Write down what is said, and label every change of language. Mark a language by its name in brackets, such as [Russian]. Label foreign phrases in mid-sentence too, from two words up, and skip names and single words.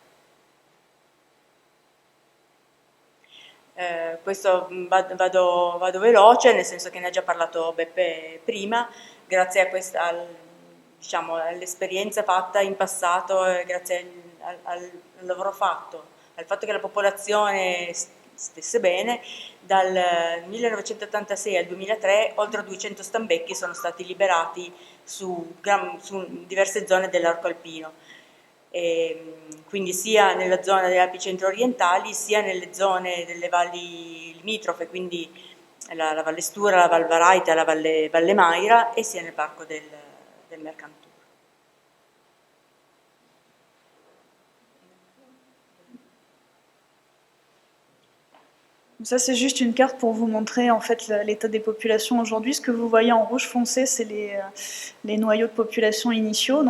[Italian] Questo vado veloce, nel senso che ne ha già parlato Beppe prima, grazie a diciamo, all'esperienza fatta in passato, grazie al lavoro fatto, al fatto che la popolazione stesse bene, dal 1986 al 2003 oltre 200 stambecchi sono stati liberati su diverse zone dell'arco alpino. Quindi sia nella zona delle Alpi centro-orientali, sia nelle zone delle valli limitrofe, quindi la Valle Stura, la Val Varaita, la Valle Maira, e sia nel parco del Mercantour. [French] Ça, c'est juste une carte pour vous montrer en fait l'état des populations aujourd'hui. Ce que vous voyez en rouge foncé, c'est les noyaux de population initiaux.